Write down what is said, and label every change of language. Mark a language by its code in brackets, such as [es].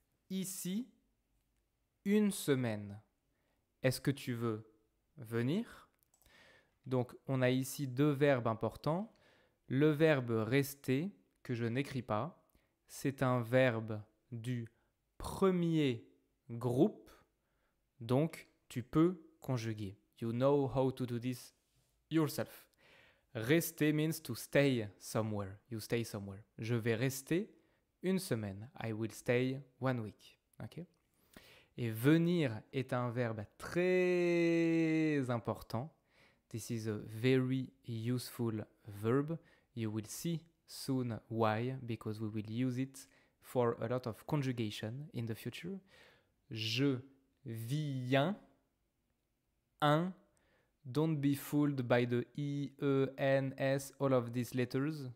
[fr] ici une semaine. Est-ce que tu veux venir? Donc, on a ici deux verbes importants. Le verbe rester, que je n'écris pas, c'est un verbe du premier groupe. Donc, tu peux conjuguer. [en] You know how to do this yourself. Rester means to stay somewhere. You stay somewhere. [fr] Je vais rester une semaine. [en] I will stay 1 week. Okay? [fr] Et venir est un verbe très important. [en] This is a very useful verb. You will see soon why, because we will use it for a lot of conjugation in the future. [fr] Je viens. Un. [en] Don't be fooled by the E, E, N, S, all of these letters.